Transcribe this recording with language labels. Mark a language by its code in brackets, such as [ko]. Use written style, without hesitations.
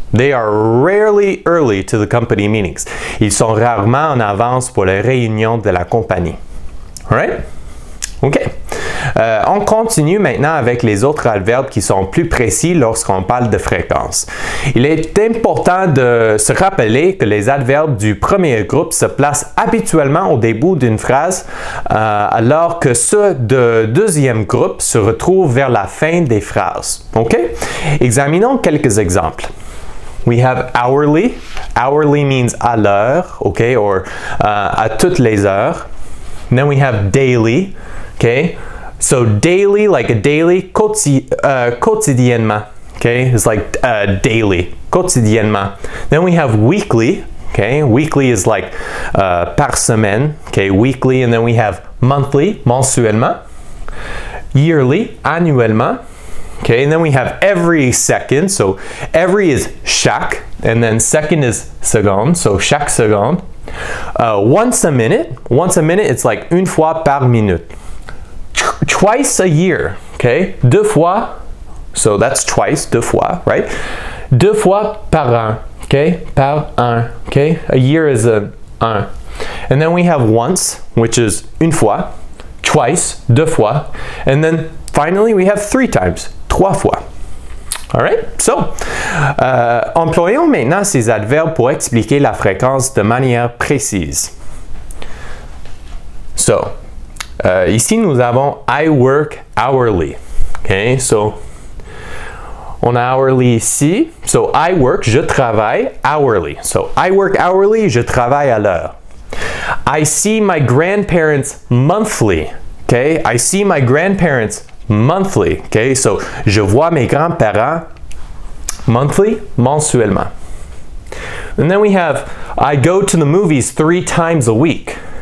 [en] They are rarely early to the company meetings. [fr] Ils sont rarement en avance pour les réunions de la compagnie. Alright? OK. On continue maintenant avec les autres adverbes qui sont plus précis lorsqu'on parle de fréquence. Il est important de se rappeler que les adverbes du premier groupe se placent habituellement au début d'une phrase, alors que ceux du deuxième groupe se retrouvent vers la fin des phrases. OK? Examinons quelques exemples. [en] We have hourly. Hourly means [fr] à l'heure, okay, or à toutes les heures. [en] And then we have daily, okay? So daily, like a daily, quotidiennement, okay? It's like daily, quotidiennement. Then we have weekly, okay? Weekly is like [fr] par semaine, [en] okay? Weekly, and then we have monthly, mensuellement. Yearly, annuellement. Okay, and then we have every second, so every is chaque, and then second is seconde, so [fr] chaque seconde. [en] Once a minute it's like [fr] une fois par minute. [en] Twice a year, okay, [fr] deux fois, [en] so that's twice, deux fois, right? [fr] Deux fois par an, okay, par an, okay, [en] a year is [fr] un. [en] And then we have once, which is une fois, twice, deux fois, and then finally we have three times, trois fois. Alright? [fr] So, employons maintenant ces adverbes pour expliquer la fréquence de manière précise. [en] So, [fr] ici nous avons [en] I work hourly. Okay? [fr] So, on a hourly ici. [en] So, I work, [fr] je travaille [en] hourly. So, I work hourly, [fr] je travaille à l'heure. [en] I see my grandparents monthly. Okay? I see my grandparents monthly, okay? So, [fr] je vois mes grands-parents [en] monthly, mensuellement. And then we have, I go to the movies 3 times a week.